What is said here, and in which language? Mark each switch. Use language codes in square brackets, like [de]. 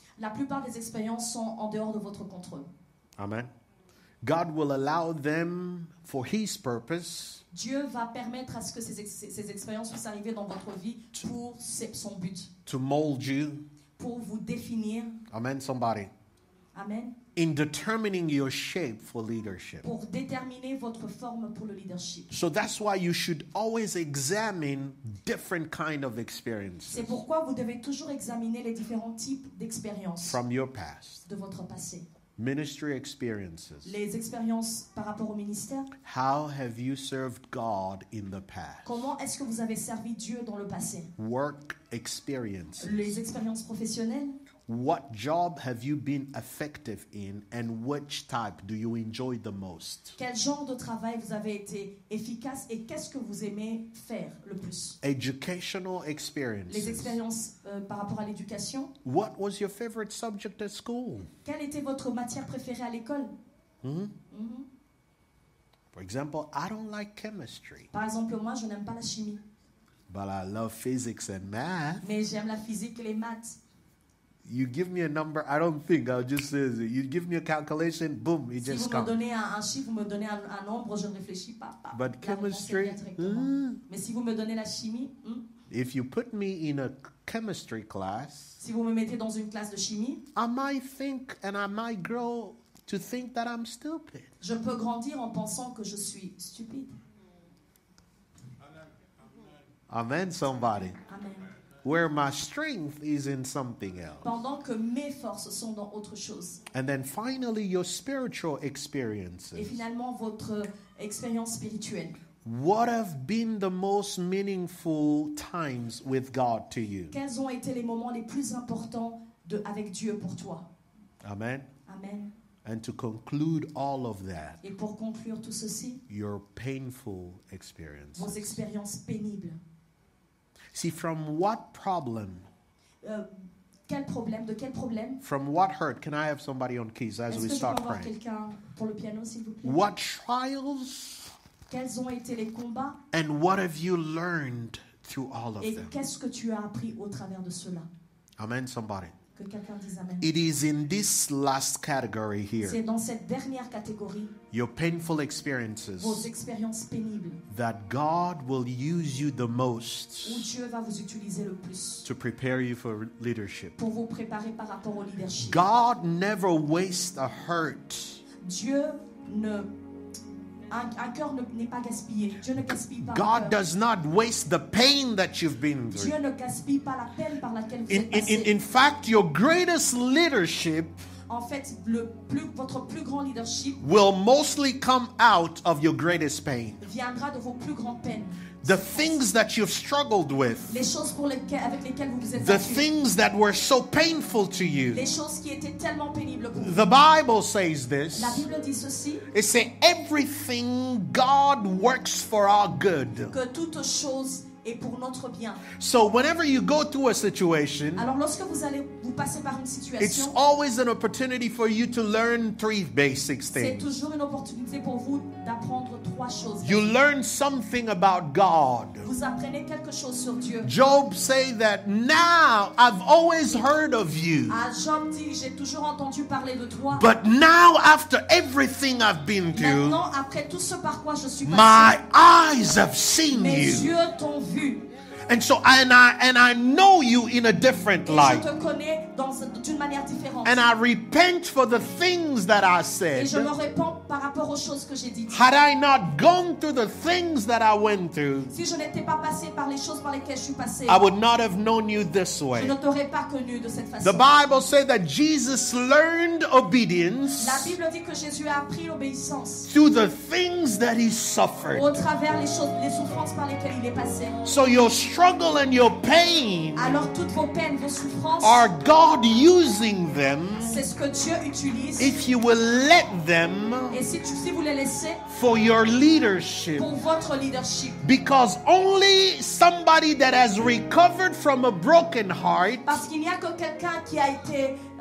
[fr] La plupart des expériences sont en dehors de votre contrôle. [en] Amen. God will allow them for His purpose, [fr] Dieu va permettre à ce que ces expériences puissent arriver dans votre vie pour son but, [en] to mold you. [fr] pour vous définir. [en] Amen, somebody. [fr] Amen. [en] In determining your shape for leadership. [fr] Pour déterminer votre forme pour le leadership. [en] So that's why you should always examine different kind of experiences [fr] C'est pourquoi vous devez toujours examiner les différents types d'expériences [en] from your past. [fr] de votre passé. [en] Ministry experiences. [fr] Les expériences par rapport au ministère. [en] How have you served God in the past? [fr] Comment est-ce que vous avez servi Dieu dans le passé? [en] Work experiences. [fr] Les expériences professionnelles. [en] What job have you been effective in and which type do you enjoy the most? [fr] Quel genre de travail vous avez été efficace et qu'est-ce que vous aimez faire le plus? [en] Educational [fr] Les [en] experiences. [fr] expériences par rapport à l'éducation. [en] What was your favorite subject at school? [fr] Quelle était votre matière préférée à l'école? [en] For example, I don't like chemistry, [fr] Par exemple, moi, je n'aime pas la chimie, [en] but I love physics and math. [fr] mais j'aime la physique et les maths. [en] You give me a number, I don't think, I'll just say it. You give me a calculation, boom, it [fr] Si [en] just [fr] vous me [en] comes. [fr] donnez un chiffre, vous me donnez un nombre, je ne réfléchis pas. [en] But [fr] La réponse [en] chemistry, [fr] vient directement. Mais si vous me donnez la chimie, [en] if you put me in a chemistry class, [fr] si vous me mettez dans une classe de chimie, [en] I might think and I might grow to think that I'm stupid. [fr] je peux grandir en pensant que je suis stupide. [en] Amen, somebody. [fr] Amen. [en] Where my strength is in something else. [fr] Pendant que mes forces sont dans autre chose. [en] And then finally, your spiritual [fr] Et [en] experiences. [fr] finalement, votre expérience spirituelle. [en] What have been the most meaningful times with God to you? [fr] Quels ont été les moments les plus importants avec Dieu pour toi? [en] Amen. [fr] Amen. [en] And to conclude all of that, [fr] Et pour conclure tout ceci, [en] your painful experience. [fr] vos expériences pénibles. [en] See, from what problem [fr] quel problème, de quel problème? [en] From what hurt? Can I have somebody on keys as [fr] Est-ce [en] we [fr] que je peux [en] start [fr] avoir [en] praying? [fr] quelqu'un pour le piano, s'il vous plaît? [en] What trials [fr] Quels ont été les combats [en] and what have you learned through all of [fr] et [en] them? [fr] qu'est-ce que tu as appris au travers de cela? [en] Amen, somebody. [fr] Que quelqu'un dise amen. [en] It is in this last category [fr] C'est [en] here, [fr] dans cette dernière catégorie, [en] your painful [fr] vos [en] experiences, [fr] expériences pénibles, [en] that God will use you the [fr] où [en] most [fr] Dieu va vous utiliser le plus [en] to prepare you for leadership. [fr] pour vous préparer par rapport au leadership. [en] God never wastes a hurt. [fr] Dieu ne... Un cœur n'est pas gaspillé. Dieu ne gaspille pas un [en] God [fr] cœur. [en] does not waste the pain that you've been through. [fr] Dieu ne gaspille pas la peine par laquelle vous [en] In, [fr] êtes passé. [en] in fact, your greatest leadership [fr] En fait, votre plus grand leadership [en] will mostly come out of your greatest pain. [fr] viendra de vos plus grandes peines. [en] The things that you've struggled with, [fr] Les choses avec lesquelles vous vous êtes [en] the [fr] battus. [en] things that were so painful to you. [fr] Les choses qui étaient tellement pénibles pour vous. [en] The Bible says this. [fr] La Bible dit ceci, [en] It says everything God works for our good. [fr] que toute chose est pour notre bien. [en] So whenever you go through a situation, [fr] Alors lorsque vous passez par une [en] it's [fr] situation, [en] always an opportunity for you to learn three basic [fr] c'est [en] things. [fr] toujours une opportunité pour vous d'apprendre trois choses. [en] You learn something about God. [fr] Vous apprenez quelque chose sur Dieu. [en] Job say that now I've always heard of you, [fr] Ah, Job dit, j'ai toujours entendu parler de toi. [en] but now after everything I've been through, [fr] Maintenant, après tout ce par quoi je suis [en] my [fr] passé, [en] eyes have seen [fr] mes [en] you. [fr] yeux t'ont vu. [en] And so I know you in a different [fr] Et je [en] light. [fr] te connais d'une manière différente. [en] And I repent for the things that I [fr] Et [en] said. [fr] je me répands par rapport aux choses que j'ai dites. [en] Had I not gone through the things that I went through, [fr] Si je n'étais pas passé par les choses par lesquelles je suis passé, [en] I would not have known you this [fr] je [en] way. [fr] ne t'aurais pas connu de cette façon. [en] The Bible says that Jesus learned [fr] La [en] obedience [fr] Bible dit que Jésus a appris l'obéissance [en] through the things that he suffered. [fr] au travers les souffrances par lesquelles il est passé. [en] So your struggle and your pain [fr] Alors toutes vos peines, vos souffrances, [en] are God using them [fr] c'est ce que Dieu utilise. [en] if you will let them [fr] Et si vous les laissez [en] for your leadership. [fr] pour votre leadership. [en] Because only somebody that has recovered from a broken heart, [fr] Parce qu'il n'y a que quelqu'un qui a été